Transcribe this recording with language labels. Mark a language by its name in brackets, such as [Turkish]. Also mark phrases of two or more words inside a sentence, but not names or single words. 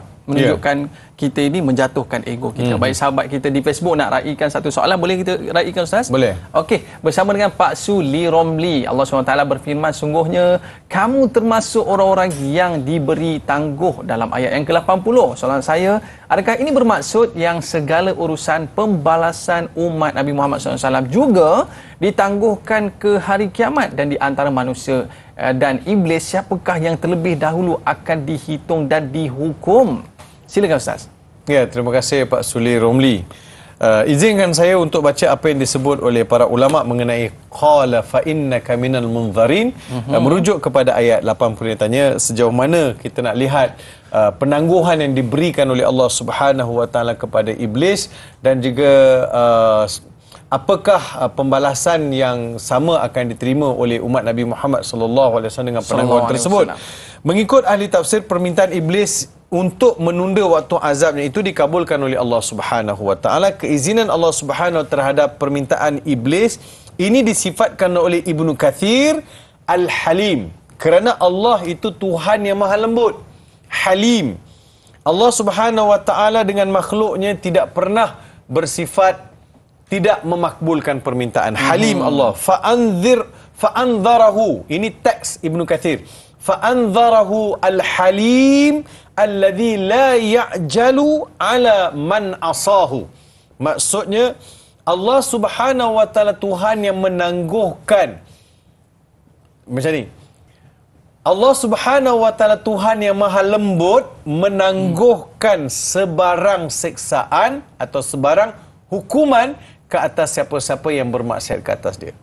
[Malay] Menunjukkan kita ini menjatuhkan ego kita. Baik, sahabat kita di Facebook nak raikan satu soalan, boleh kita raikan, Ustaz? Boleh. Okey, bersama dengan Pak Suli Romli, Allah SWT berfirman, sungguhnya kamu termasuk orang-orang yang diberi tangguh dalam ayat yang ke-80. Soalan saya, adakah ini bermaksud yang segala urusan pembalasan umat Nabi Muhammad SAW juga ditangguhkan ke hari kiamat, dan di antara manusia dan iblis, siapakah yang terlebih dahulu akan dihitung dan dihukum? Silakan, Ustaz. Ya, terima kasih Pak Suli Romli. Izinkan saya untuk baca apa yang disebut oleh para ulama mengenai [Arabic] قال فإنك من المنظرين. [Malay] Merujuk kepada ayat 80 yang tanya sejauh mana kita nak lihat penangguhan yang diberikan oleh Allah [Arabic] سبحانه وتعالى [Malay] kepada iblis, dan juga apakah pembalasan yang sama akan diterima oleh umat Nabi Muhammad [Arabic] صلى الله عليه وسلم [Malay] dengan penangguhan tersebut. Mengikut ahli tafsir, permintaan iblis untuk menunda waktu azabnya itu dikabulkan oleh Allah [Arabic] سبحانه وتعالى. [Malay] Keizinan Allah Subhanahu terhadap permintaan iblis ini disifatkan oleh Ibnu Kathir Al-Halim, kerana Allah itu Tuhan yang maha lembut, Halim. Allah [Arabic] سبحانه وتعالى [Malay] dengan makhluknya tidak pernah bersifat tidak memakbulkan permintaan. Halim Allah. Fa'anzarahu. Ini teks Ibnu Kathir. [Arabic] فأنظره الحليم الذي لا يعجل على من عصاه. [Malay] Maksudnya Allah [Arabic] سبحانه وتعالى [Malay] Tuhan yang menangguhkan. Macam ni. Allah [Arabic] سبحانه وتعالى [Malay] Tuhan yang maha lembut menangguhkan sebarang siksaan atau sebarang hukuman ke atas siapa-siapa yang bermaksiat ke atas dia.